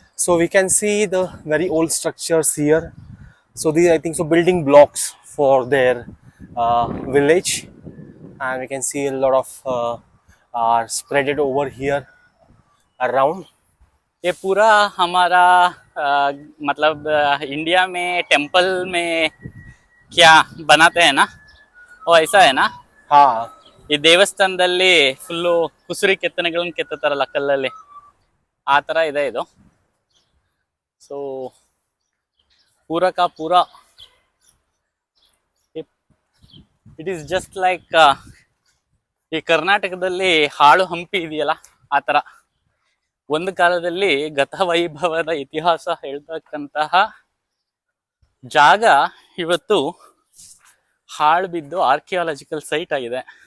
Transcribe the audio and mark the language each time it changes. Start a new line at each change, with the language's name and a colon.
English: So we can see the very old structures here. So these I think so building blocks for their village, and we can see a lot of are spreaded over here around.
Hindi: ये पूरा हमारा मतलब India में temple में क्या बनाते हैं ना, वो ऐसा है ना? हाँ.
Kannada: ಈ ದೇವಸ್ಥಾನದಲ್ಲಿ ಫುಲ್ಲು ಕುಸುರಿ ಕೆತ್ತನೆಗಳನ್ನ ಕೆತ್ತತಾರಲ್ಲ ಕಲ್ಲಲ್ಲಿ, ಆ ಥರ ಇದೆ ಇದು. ಸೊ
Hindi: ಪೂರಾ ಕಾ ಪೂರಾ
English: it is just like
Kannada: ಈ ಕರ್ನಾಟಕದಲ್ಲಿ ಹಾಳು ಹಂಪಿ ಇದೆಯಲ್ಲ, ಆ ಥರ ಒಂದು ಕಾಲದಲ್ಲಿ ಗತವೈಭವದ ಇತಿಹಾಸ ಹೇಳ್ತಕ್ಕಂತಹ ಜಾಗ ಇವತ್ತು ಹಾಳು ಬಿದ್ದು ಆರ್ಕಿಯಾಲಜಿಕಲ್ ಸೈಟ್ ಆಗಿದೆ.